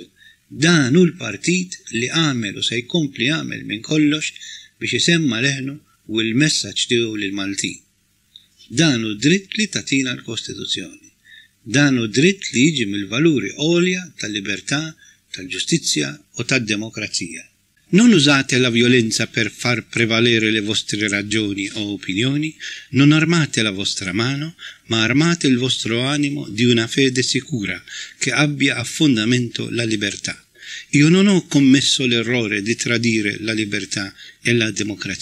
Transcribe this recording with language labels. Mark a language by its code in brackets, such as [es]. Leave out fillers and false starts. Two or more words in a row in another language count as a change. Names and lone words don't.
[mt] Dan hu l-partit li għamel u se jkompli għamel minn kollox biex isemma leħnu u l-messaġġ tiegħu lil-Maltin. Dan hu dritt li tagħtina l-Kostituzzjoni. Dan hu dritt li jiġi mill-valuri għolja tal-libertà, tal-ġustizzja u tad-demokrazija. [it] Non usate la violenza per far prevalere le vostre ragioni o opinioni, non armate la vostra mano, ma armate il vostro animo di una fede sicura che abbia a fondamento la libertà. Io non ho commesso l'errore di tradire la libertà e la democrazia.